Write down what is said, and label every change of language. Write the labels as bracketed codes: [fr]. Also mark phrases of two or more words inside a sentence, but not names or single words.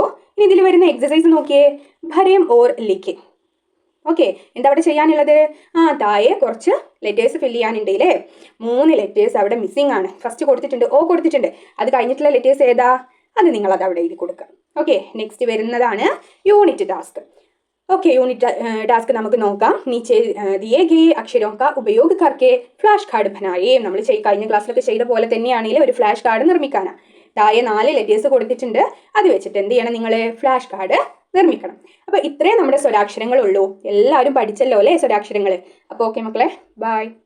[ml] ഇനി ഇതിൽ വരുന്ന എക്സസൈസ് നോക്കിയേ. [hi] भरो और लिख. [ml] ഓക്കെ, എന്താ അവിടെ ചെയ്യാനുള്ളത്? താഴെ കുറച്ച് [en] letters fill [ml] ചെയ്യാനുണ്ട് ഇല്ലേ. 3 ലെറ്റേഴ്സ് അവിടെ മിസ്സിംഗ് ആണ്. ഫസ്റ്റ് കൊടുത്തിട്ടുണ്ട്, ഓ കൊടുത്തിട്ടുണ്ട്. അത് കഴിഞ്ഞിട്ടുള്ള ലെറ്റേഴ്സ് ഏതാ? അത് നിങ്ങളത് അവിടെ എഴുതി കൊടുക്കുക. ഓക്കെ, നെക്സ്റ്റ് വരുന്നതാണ് [en] unit task. okay, unit task [ml] നമുക്ക് നോക്കാം. [hi] नीचे दिए गए अक्षरों का उपयोग करके [en] flash card [hi] बनाए. [ml] നമ്മൾ കഴിഞ്ഞ ക്ലാസ്സിലൊക്കെ ചെയ്ത പോലെ തന്നെയാണെങ്കിൽ ഒരു [en] flash card [ml] നിർമ്മിക്കാനാണ്. താഴെ 4 ലെറ്റേഴ്സ് കൊടുത്തിട്ടുണ്ട്. അത് വെച്ചിട്ട് എന്ത് ചെയ്യണം, നിങ്ങൾ [en] flash card [ml] നിർമ്മിക്കണം. അപ്പോൾ ഇത്രയും നമ്മുടെ സ്വരാക്ഷരങ്ങളുള്ളൂ. എല്ലാവരും പഠിച്ചല്ലോ അല്ലേ സ്വരാക്ഷരങ്ങൾ. അപ്പോൾ ഓക്കെ മക്കളെ, ബൈ.